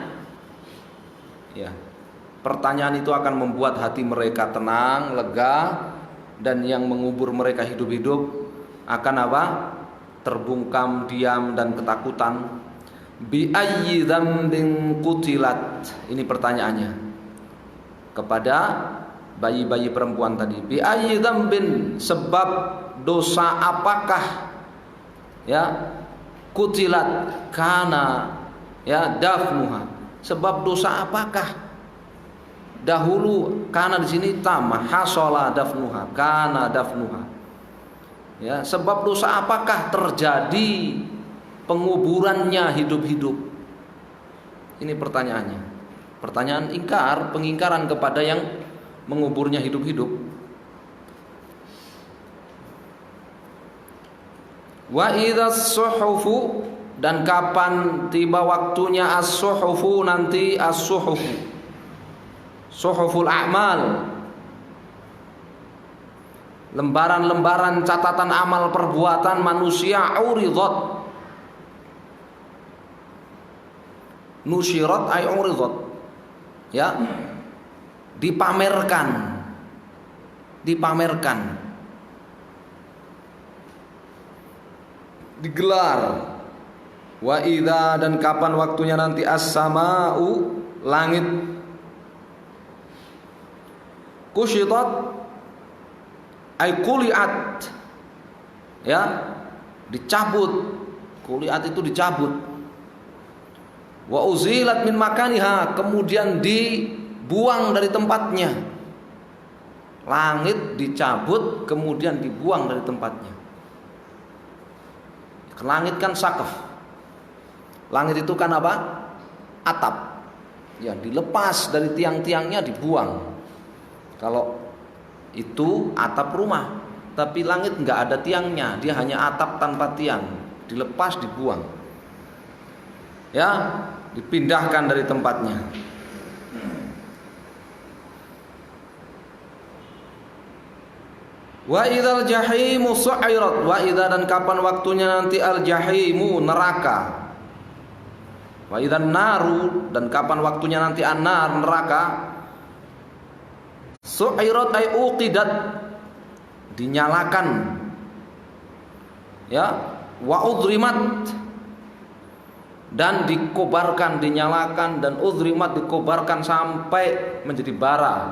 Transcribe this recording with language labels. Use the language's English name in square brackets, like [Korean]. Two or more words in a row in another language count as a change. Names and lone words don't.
[Indonesian] Ya. Pertanyaan itu akan membuat hati mereka tenang, lega, dan yang mengubur mereka hidup-hidup akan apa? Terbungkam, diam, dan ketakutan. [Arabic] بأي ذنب قتلت, [Indonesian] ini pertanyaannya kepada bayi-bayi perempuan tadi. [Arabic] بأي ذنب, [Indonesian] sebab dosa apakah, ya, [Arabic] قتلت كان, ya, دفنها, [Indonesian] sebab dosa apakah dahulu, karena di sini tamah, [Arabic] حصل دفنها كان دفنها, [Indonesian] ya, sebab dosa apakah terjadi penguburannya hidup-hidup? Ini pertanyaannya. Pertanyaan ingkar, pengingkaran kepada yang menguburnya hidup-hidup. [Arabic] وإذا الصحف, [Indonesian] dan kapan tiba waktunya as-suhufu, nanti as-suhufu, [Arabic] صحف الأعمال, [Indonesian] lembaran-lembaran catatan amal perbuatan manusia, [Arabic] عرضت نشرت أي عرضت, [Indonesian] ya, dipamerkan, digelar. [Arabic] وإذا, [Indonesian] dan kapan waktunya nanti as-sama'u, langit, [Arabic] كشطت أي قلعت, [Indonesian] ya, dicabut. Kuliat itu dicabut. [Arabic] وأزيلت من مكانها, [Indonesian] kemudian dibuang dari tempatnya. Langit dicabut kemudian dibuang dari tempatnya. Langit kan sakaf. Langit itu kan apa? Atap. Ya, dilepas dari tiang-tiangnya, dibuang. Kalau itu atap rumah, tapi langit nggak ada tiangnya, dia hanya atap tanpa tiang, dilepas, dibuang. Ya, dipindahkan dari tempatnya. [Arabic] وإذا الجحيم سعرت وإذا, [Indonesian] dan kapan waktunya nanti al jahimu, neraka. [Arabic] وإذا النار, [Indonesian] dan kapan waktunya nanti an-nar, neraka. [Arabic] سعرت أي أوقدت, [Indonesian] dinyalakan. Ya, [Arabic] وأضرمت, [Indonesian] dan dikobarkan, dinyalakan, dan udrimat, dikobarkan sampai menjadi bara.